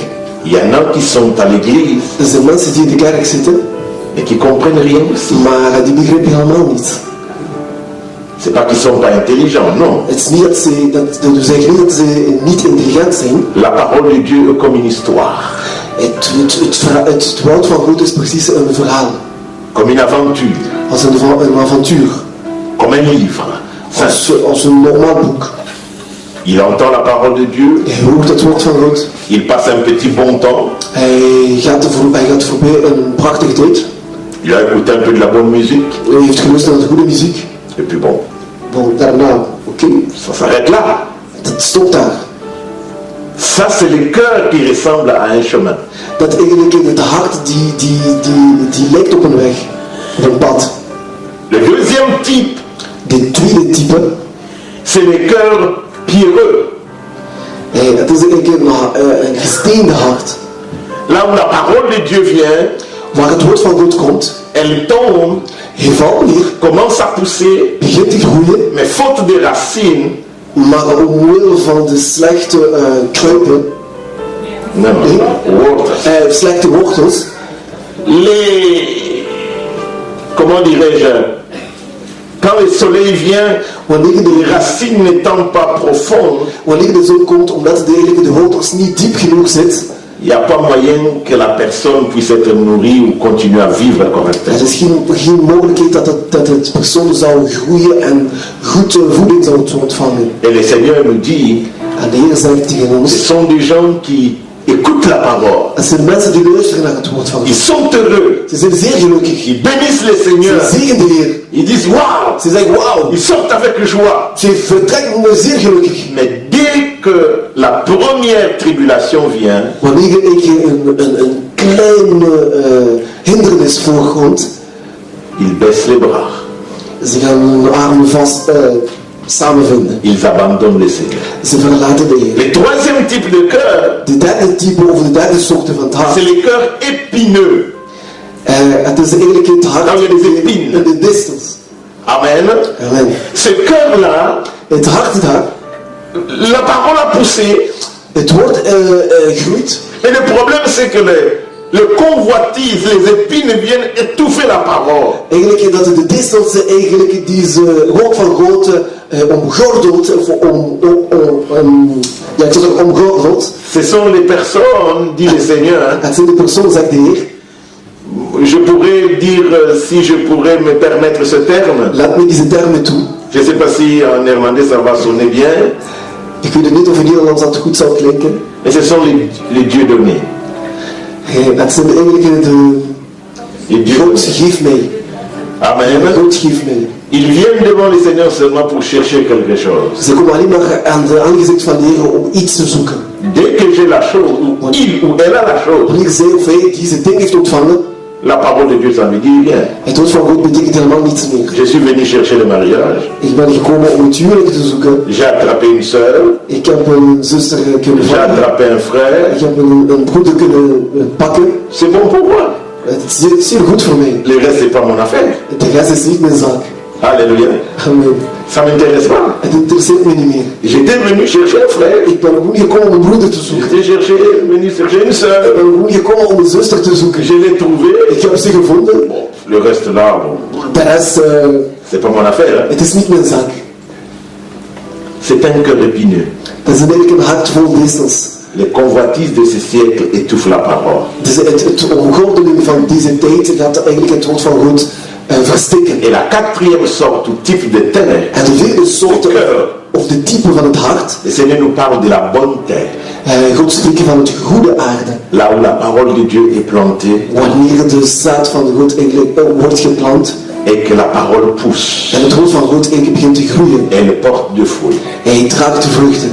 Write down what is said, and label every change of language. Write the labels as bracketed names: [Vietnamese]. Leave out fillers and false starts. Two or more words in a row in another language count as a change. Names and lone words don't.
[French] Il y en a qui sont à l'église [Dutch] Er zijn mensen die in de kerk zitten, [French] et qui comprennent rien aussi. [Dutch] maar die begrijpen helemaal niets. [French] C'est pas qu'ils sont pas intelligents, non. [Dutch] Het is niet dat we zeggen niet dat ze niet intelligent zijn. [French] La parole de Dieu est comme une histoire, [Dutch] Het woord van God is precies een verhaal. [French] comme une aventure, [Dutch] Als een avontuur. [French] comme un livre. [Dutch] Als een normaal boek. [French] Il entend la parole de Dieu, [Dutch] Hij hoort het woord van God. [French] il passe un petit bon temps, [Dutch] Hij gaat voorbij een prachtige tijd. [French] il a écouté un peu de la bonne musique, [Dutch] Hij heeft geluisterd naar de goede muziek. [French] et puis bon, [Dutch] Bon, daarna, oké, [French] ça s'arrête là. [Dutch] dat stopt daar. [French] Ça, c'est le cœur qui ressemble à un chemin. [Dutch] Dat eigenlijk het hart die lijkt op een weg, op een pad. [French] Le deuxième type, [Dutch] De tweede type, [French] c'est le cœur pierreux. [Dutch] het is eigenlijk een gesteende hart. [French] Là où la parole de Dieu vient, [Dutch] Waar het woord van God komt, [French] elle tombe, [Dutch] hij valt neer, [French] commence à pousser, [Dutch] begint te groeien, [French] mais faute de racines, [Dutch] maar omwille van de slechte kruipen, [French] non, [Dutch] slechte wortels, [French] comment dirais-je, quand le soleil vient, [Dutch] wanneer [French] les racines n'étant pas profondes, [Dutch] wanneer de zon komt, omdat de wortels niet diep genoeg zitten, [French] il n'y a pas moyen que la personne puisse être nourrie ou continuer à vivre correctement. [Dutch] er is geen mogelijkheid dat het persoon zou groeien en goed voeding zou ontvangen. [French] Et le Seigneur nous dit, [Dutch] En de Heer zegt tegen [French] ce [Dutch] ons, [French] sont des gens qui écoutent la parole. [Dutch] het zijn mensen die luisteren naar het woord van [French] Ils [Dutch] God. [French] sont heureux. [Dutch] Ze zijn zeer gelukkig. [French] Ils bénissent le Seigneur. [Dutch] Ze zegen de Heer. [French] Ils disent waouh. [Dutch] Ze zeggen wauw. [French] Ils sortent avec joie. [Dutch] Ze vertrekken zeer gelukkig. [French] Mais dès que la première tribulation vient, [Dutch] Wanneer een kleine hindernis voorkomt, [French] ils baissent les bras. [Dutch] ze gaan hun armen vast samenvinden. [French] Ils abandonnent le Seigneur. [Dutch] Ze verlaten de Heer. [French] Le troisième type de cœur, [Dutch] De derde type of de derde soort van het hart. [French] c'est le cœur épineux. [Dutch] Het is eigenlijk het hart [French] Dans les épines. [Dutch] in de distels. [French] Amen. [Dutch] Amen. [French] Ce cœur-là, [Dutch] Het hart daar, [French] la parole a poussé. [Dutch] het woord groeit. [French] Et le problème, c'est que le convoitise, les épines viennent étouffer la parole. [Dutch] Eigenlijk dat de distels eigenlijk deze woord van God omgordelt, of ja, ik zou zeggen omgordelt. [French] Ce sont les personnes, dit le Seigneur. [Dutch] Het zijn de persoon, zegt de Heer. [French] Je pourrais dire, si je pourrais me permettre ce terme, [Dutch] Laat me deze termen toe. [French] je ne sais pas si en néerlandais ça va sonner bien, [Dutch] Ik weet niet of in Nederlands dat goed zou klinken. [French] mais ce sont les dieux donnés. [Dutch] Het zijn eigenlijk de [French] Les dieux [Dutch] God [French] donnés. [Dutch] geeft mij. [French] Amen. [Dutch] God geeft mij. [French] Ils viennent devant le Seigneur seulement pour chercher quelque chose. [Dutch] Ze komen alleen maar aan de aangezicht van de Heer om iets te zoeken. [French] Dès que j'ai la chose, ou il ou elle a la chose, [Dutch] Wanneer zij of hij deze ding heeft ontvangen, [French] la parole de Dieu, ça ne me dit rien. [Dutch] het woord van God betekent helemaal niets meer. [French] Je suis venu chercher le mariage, [Dutch] Ik ben gekomen om het huwelijk te zoeken. [French] j'ai attrapé une sœur, [Dutch] Ik heb een zuster kunnen [French] j'ai [Dutch] vangen. [French] attrapé un frère, [Dutch] Ik heb een broeder kunnen pakken. [French] c'est bon pour moi. [Dutch] Het is zeer goed voor mij. [French] Le reste, c'est pas mon affaire. [Dutch] De rest is niet mijn zaak. [French] Alléluia. [Dutch] Amen. [French] Ça ne m'intéresse pas. [Dutch] Het interesseert me niet meer. [French] J'étais venu chercher un frère, [Dutch] Ik ben gewoon gekomen om een broeder te zoeken. [French] j'étais venu chercher une [Dutch] Ik [French] sœur, [Dutch] ben gewoon gekomen om een zuster te zoeken. [French] je l'ai trouvée. [Dutch] Ik heb ze gevonden. [French] Bon, le reste là, bon, [Dutch] De rest, [French] c'est pas mon affaire. Hein. [Dutch] het is niet mijn zaak. [French] C'est un cœur épineux. [Dutch] Dat is eigenlijk een hart vol distels. [French] les convoitises de ce siècle étouffent la parole. [Dutch] Dus het omgordeling van deze tijd gaat eigenlijk het woord van God verstikken. [French] Et la quatrième sorte ou type de terre, [Dutch] En de vierde soort, of de type van het hart, [French] le Seigneur nous parle de la bonne terre, [Dutch] God spreekt van het goede aarde. [French] là où la parole de Dieu est plantée [Dutch] Wanneer de zaad van God eigenlijk wordt geplant [French] et que la parole pousse, [Dutch] en het woord van God eigenlijk begint te groeien. [French] elle porte de fruits. [Dutch] Hij draagt vruchten.